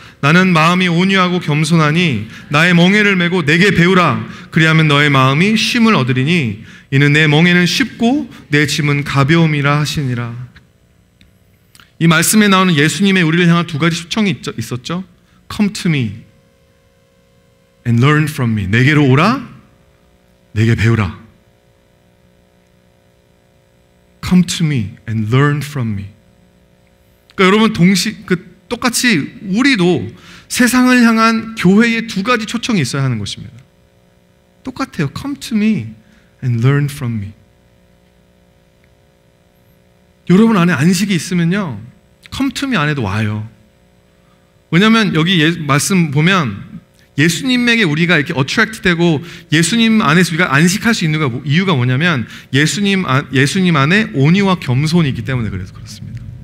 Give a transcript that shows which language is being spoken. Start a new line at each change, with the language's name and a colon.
Korean: 나는 마음이 온유하고 겸손하니 나의 멍에를 메고 내게 배우라. 그리하면 너의 마음이 쉼을 얻으리니 이는 내 멍에는 쉽고 내 짐은 가벼움이라 하시니라. 이 말씀에 나오는 예수님의 우리를 향한 두 가지 초청이 있었죠.
English: Come to me and learn from me.
Korean: 내게로 오라, 내게 배우라.
English: Come to me and learn from me.
Korean: 그러니까 여러분 똑같이 우리도 세상을 향한 교회의 두 가지 초청이 있어야 하는 것입니다. 똑같아요.
English: Come to me and learn from me.
Korean: 여러분 안에 안식이 있으면요,
English: Come to me
Korean: 안에도 와요. 왜냐하면 여기 말씀 보면 예수님에게 우리가 이렇게 어트랙트 되고 예수님 안에서 우리가 안식할 수 있는 이유가 뭐냐면 예수님 안에 온유와 겸손이 있기 때문에 그래서 그렇습니다.